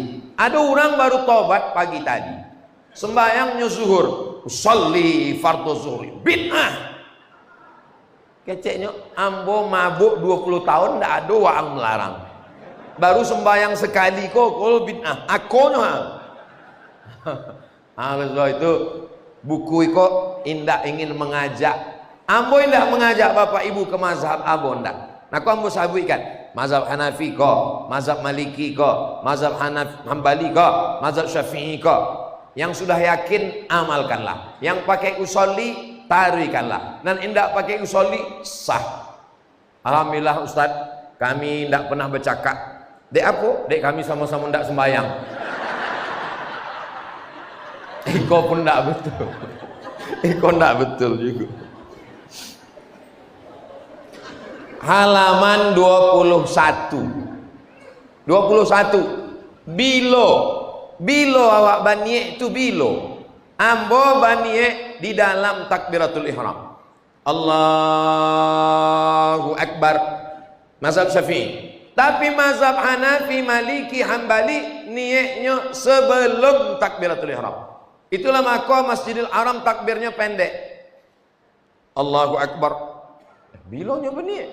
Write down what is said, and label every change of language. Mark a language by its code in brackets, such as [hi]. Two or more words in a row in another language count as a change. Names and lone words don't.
[id] Ada orang baru tobat pagi tadi, sembahyangnya zuhur, [ar] usolli fardhu zuhri, [id] bid'ah. [min] Keceknya ambo mabuk 20 tahun tidak ada yang melarang. Baru sembahyang sekali kok kalau bid'ah. Akonya. Kalau itu buku itu indak ingin mengajak. Ambo indak mengajak bapak ibu ke mazhab ambo indak. Nah, kau ambo sabuikan mazhab Hanafi kok, mazhab Maliki kok, mazhab Hambali kok, mazhab Syafi'i kok. [id] Yang sudah yakin amalkanlah. Yang pakai usolli tarikanlah. [min] Dan indak pakai usolli sah. Alhamdulillah Ustaz, kami indak pernah bercakap. Dek apa? Dek kami sama-sama ndak sembahyang. Iko pun ndak betul. Iko ndak betul juga. [id] Halaman 21. [min] Bilo awak banie itu bilo. Ambo banie di dalam [ar] takbiratul ihram. Allahu Akbar. [id] Mazhab Syafi'i. Tapi mazhab Hanafi, Maliki, Hambali niatnya sebelum [ar] takbiratul ihram. [id] Itulah maka Masjidil Haram takbirnya pendek. [ar] Allahu Akbar. [id] Bilangnya berniat.